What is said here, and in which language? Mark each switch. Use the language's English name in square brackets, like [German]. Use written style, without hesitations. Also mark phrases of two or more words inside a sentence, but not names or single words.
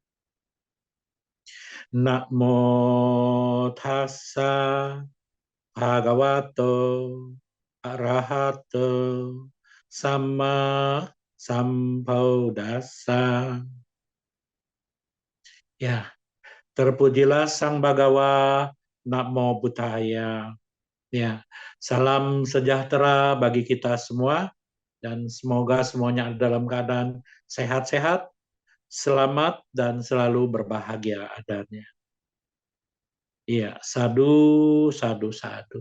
[Pali] Namo tassa bhagavato arahato sama sambuddhassa. [Indonesian] Ya, terpujilah Sang Bhagawa, [Pali] Namo Buddhaya. [Indonesian] Ya, salam sejahtera bagi kita semua dan semoga semuanya dalam keadaan sehat-sehat, selamat dan selalu berbahagia adanya. Iya, [Pali] sadu, sadu, sadu.